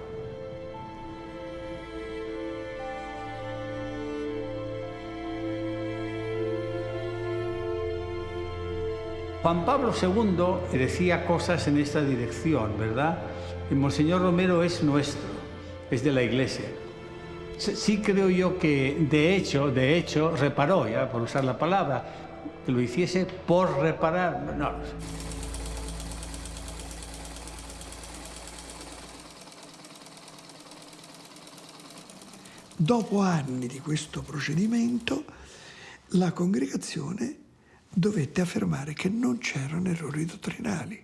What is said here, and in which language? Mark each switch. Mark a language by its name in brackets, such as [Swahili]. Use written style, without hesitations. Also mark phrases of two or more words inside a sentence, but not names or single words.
[Spanish] Juan Pablo II decía cosas en esta dirección, ¿verdad? El Monseñor Romero es nuestro, es de la Iglesia. Sí creo yo que de hecho, reparó, ya por usar la palabra, que lo hiciese por reparar, no lo sé. [Italian] Dopo anni di questo procedimento, la congregazione dovette affermare che non c'erano errori dottrinali.